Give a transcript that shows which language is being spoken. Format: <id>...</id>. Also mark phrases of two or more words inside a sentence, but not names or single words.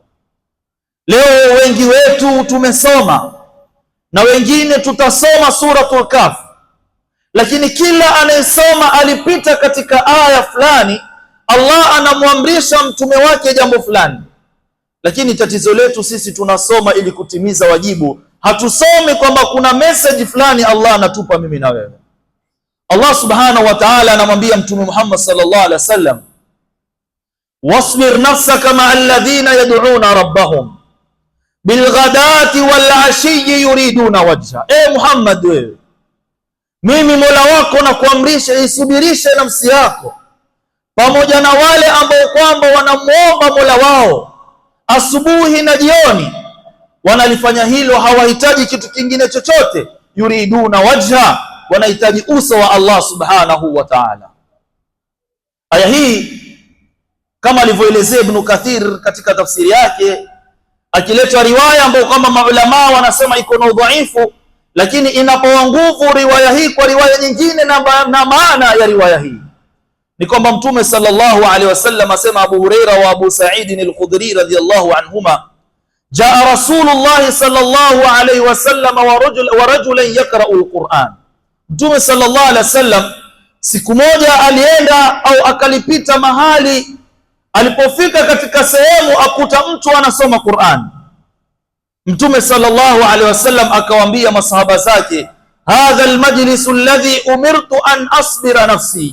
<sw>Leo wengi wetu tumesoma na wengine tutasoma suratul Kahf, lakini kila anayesoma alipita katika aya fulani, Allah anamwamrisha mtume wake jambo fulani. Lakini tatizo letu sisi tunasoma ili kutimiza wajibu, hatusomi kwamba kuna message fulani Allah anatupa mimi na wewe.</sw> <ar>الله سبحانه وتعالى</ar> <sw>anamwambia mtume Muhammad</sw> <ar>صلى الله عليه وسلم واصبر نفسك مع الذين يدعون ربهم بالغداة والعشي يريدون وجه.</ar> <sw>Muhammad, wewe mimi Mola wako na kuamrisha isubirishe nafsi yako pamoja na wale ambao kwamba wanamuomba Mola wao asubuhi na jioni, wanalifanya hilo, hawahitaji kitu kingine chochote.</sw> <ar>يريدون وجه,</ar> <sw>wanahitaji uso wa Allah</sw> <ar>سبحانه وتعالى.</ar> <sw>Aya hii kama alivyoelezea Ibn Kathir katika tafsiri yake, akileta riwaya ambayo kama maulama wanasema iko na udhaifu, lakini inapoa nguvu riwaya hii kwa riwaya nyingine na maana ya riwaya hii ni kwamba Mtume</sw> <ar>صلى الله عليه وسلم</ar> <sw>asema,</sw> <ar>أبو هريرة وأبو سعيد الخدري رضي الله عنهما جاء رسول الله صلى الله عليه وسلم ورجلا يقرأ القرآن.</ar> <sw>Mtume</sw> <ar>صلى الله عليه وسلم</ar> <sw>siku moja alienda au akalipita mahali, alipofika katika sehemu akuta mtu anasoma Qur'an.</sw> <ar>Mtume صلى الله عليه وسلم</ar> <sw>akawaambia masahaba zake,</sw> <ar>هذا المجلس الذي أمرت أن أصبر نفسي.</ar>